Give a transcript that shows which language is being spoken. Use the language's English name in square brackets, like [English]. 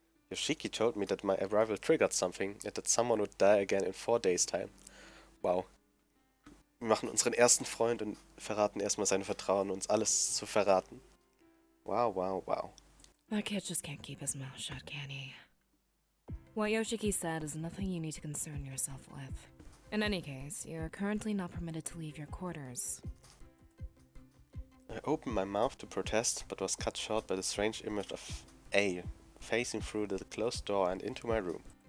[English] Yoshiki told me that my arrival triggered something and that someone would die again in 4 days' time. Wow. [German] Wir machen unseren ersten Freund und verraten erstmal sein Vertrauen, uns alles zu verraten. [English] Wow, wow, wow. That kid just can't keep his mouth shut, can he? What Yoshiki said is nothing you need to concern yourself with. In any case, you're currently not permitted to leave your quarters. I opened my mouth to protest, but was cut short by the strange image of A facing through the closed door and into my room.